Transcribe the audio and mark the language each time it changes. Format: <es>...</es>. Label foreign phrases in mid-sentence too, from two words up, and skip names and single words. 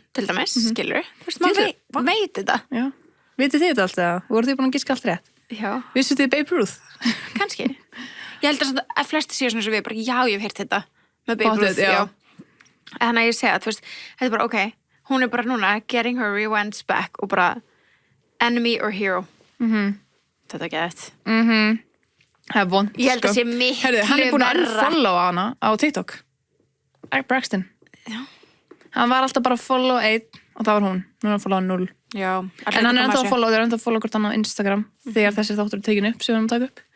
<is>til dæmis, skilur. Þú veist, maður veit þetta. Já. Vitið þið þetta alltaf? Voru þið búin að giska allt rétt? Já. Vissu þið Babe Ruth? Kannski. Ég held að flesti séu svona sem við bara, já, ég hef heyrt þetta með Babe Pottet, Ruth, já. Þannig að ég segja, þú veist, þetta er bara, ok, hún er bara núna</is> <en>getting her revenge back</en> <is>og bara</is> <en>enemy or hero.</en> <is>Þetta er gett. Það er vond. Ég held að sé miklu Herðu, hann er búin að verra. unfollowa hana á TikTok. Braxton. Já. Hann var alltaf bara að follow 1 og það var hún. Nú er hann að followa 0. Já. En hann er ennþá að follow, þeir eru ennþá að follow hvort hann á Instagram þegar þessir þáttur er tekin upp sem við erum að taka upp.</is>